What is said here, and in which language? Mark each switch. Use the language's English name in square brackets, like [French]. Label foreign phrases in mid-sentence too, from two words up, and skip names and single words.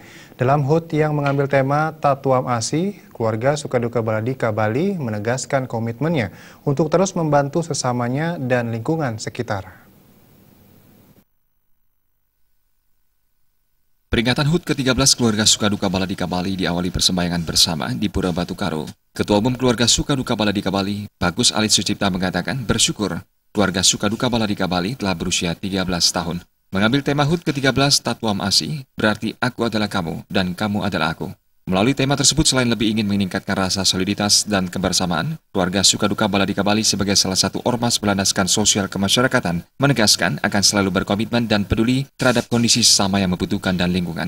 [Indonesian] Dalam HUT yang mengambil tema Tatuam Asih, keluarga Sukaduka Baladika Bali menegaskan komitmennya untuk terus membantu sesamanya dan lingkungan sekitar. Peringatan HUT ke-13 keluarga Sukaduka Baladika Bali diawali persembahyangan bersama di Pura Batu Karu. Ketua Umum keluarga Sukaduka Baladika Bali, Bagus Alit Sucipta mengatakan bersyukur keluarga Sukaduka Baladika Bali telah berusia 13 tahun. Mengambil tema HUT ke-13 Tatuam Asih, berarti aku adalah kamu dan kamu adalah aku. Melalui tema tersebut selain lebih ingin meningkatkan rasa soliditas dan kebersamaan, keluarga Sukaduka Baladika Bali sebagai salah satu ormas berlandaskan sosial kemasyarakatan menegaskan akan selalu berkomitmen dan peduli terhadap kondisi sesama yang membutuhkan dan lingkungan.